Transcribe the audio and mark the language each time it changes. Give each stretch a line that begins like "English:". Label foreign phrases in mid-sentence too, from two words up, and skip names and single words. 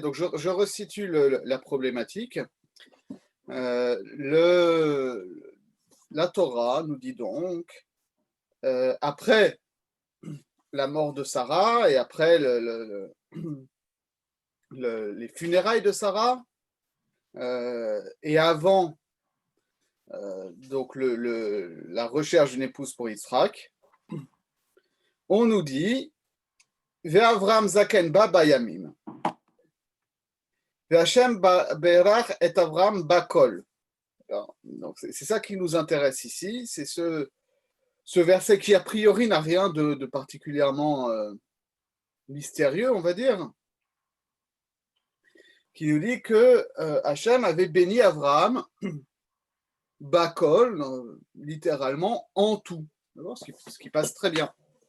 French: Donc, je resitue la problématique. La Torah nous dit donc, après la mort de Sarah et après les funérailles de Sarah, et avant donc la recherche d'une épouse pour Yitzhak, on nous dit
Hebrew: ואברהם זקן בא בימים. והשם ברך את אברהם בכל.
French: Donc c'est ça qui nous intéresse ici, c'est ce verset qui a priori n'a rien de particulièrement mystérieux, on va dire, qui nous dit que Hachem avait béni Abraham bakol, littéralement en tout, ce qui passe très bien.